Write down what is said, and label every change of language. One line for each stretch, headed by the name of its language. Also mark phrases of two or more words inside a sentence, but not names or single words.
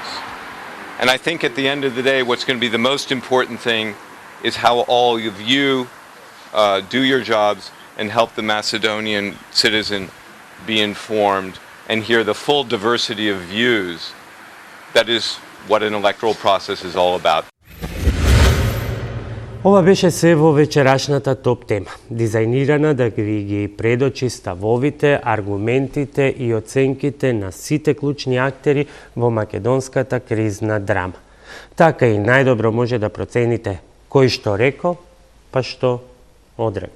English: And I think at the end of the day, what's going to be the most important thing is how all of you do your jobs and help the Macedonian citizen be informed and hear the full diversity of views. That is what an electoral process is all about.
Macedonian: Ова беше се во вечерашната топ тема, дизајнирана да ви ги предочи ставовите, аргументите и оценките на сите клучни актери во македонската кризна драма. Така и најдобро може да процените кој што реко, па што одреко.